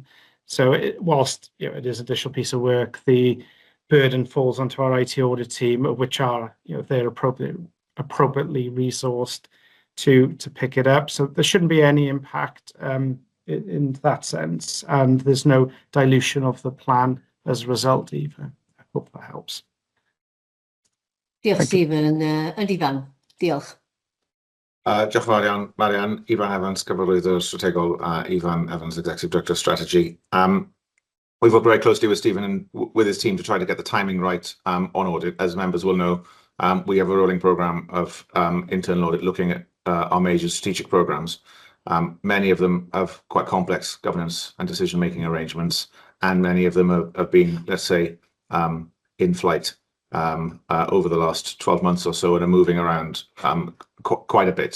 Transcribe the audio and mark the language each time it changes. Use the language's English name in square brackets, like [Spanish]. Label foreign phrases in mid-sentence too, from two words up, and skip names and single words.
[English] So whilst it is an additional piece of work, the burden falls onto our IT audit team, which are they're appropriately resourced to pick it up. So there shouldn't be any impact in that sense, and there's no dilution of the plan as a result either. I hope that helps. Diolch, Stephen. And Ifan, diolch. [Welsh] Diolch yn fawr iawn, Marian. Ifan Evans, Cyfarwyddwr Strategol, Ifan Evans, [English] Executive Director of Strategy. We've worked very closely with Stephen and with his team to try to get the timing right on audit. As members will know, we have a rolling programme of internal audit looking at our major strategic programmes. Many of them have quite complex governance and decision-making arrangements, and many of them have been, let's say, in flight over the last 12 months or so and are moving around quite a bit.